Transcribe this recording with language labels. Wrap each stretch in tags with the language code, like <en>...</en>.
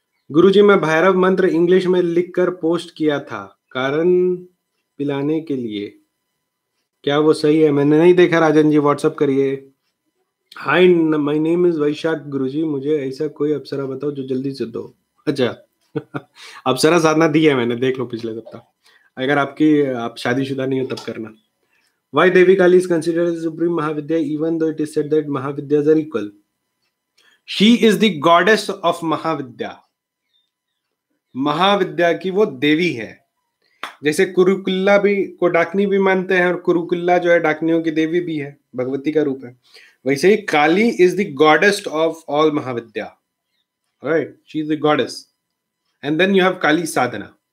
<hi>गुरुजी मैं भैरव मंत्र इंग्लिश में लिखकर पोस्ट किया था, कारण पिलाने के लिए, क्या वो सही है? मैंने नहीं देखा राजन जी, व्हाट्सअप करिए।</hi> <en>Hi my name is Vaishakh.</en> <hi>गुरुजी मुझे ऐसा कोई अप्सरा बताओ जो जल्दी से दो। अच्छा अप्सरा साधना दी है मैंने, देख लो पिछले सप्ताह। अगर आप शादीशुदा नहीं हो तब करना।</hi> <en>Why Devi Kali is considered as supreme Mahavidya even though it is said that Mahavidyas are equal? She is the goddess of Mahavidya.</en> <hi>महाविद्या की वो देवी है। जैसे कुरुकुल्ला भी को डाकनी भी मानते हैं, और कुरुकुल्ला जो है डाकनियों की देवी भी है, भगवती का रूप है। वैसे ही</hi> <en>Kali is the goddess of all Mahavidya, right? She is the goddess. And then you have Kali sadhana.</en>